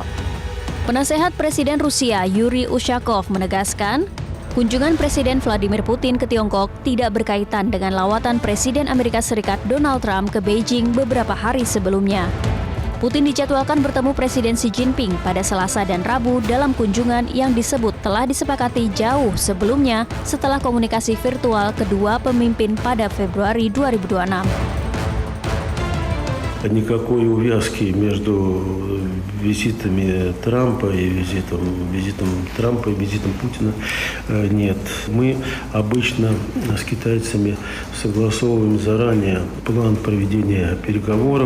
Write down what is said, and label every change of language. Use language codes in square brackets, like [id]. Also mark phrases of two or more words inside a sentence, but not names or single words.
[id] Penasehat Presiden Rusia Yuri Ushakov menegaskan, kunjungan Presiden Vladimir Putin ke Tiongkok tidak berkaitan dengan lawatan Presiden Amerika Serikat Donald Trump ke Beijing beberapa hari sebelumnya. Putin dijadwalkan bertemu Presiden Xi Jinping pada Selasa dan Rabu dalam kunjungan yang disebut telah disepakati jauh sebelumnya setelah komunikasi virtual kedua pemimpin pada Februari 2026. [ru] Никакой увязки между визитами Трампа и визитом Трампа и визитом Путина нет. Мы обычно с китайцами согласовываем заранее план проведения переговоров.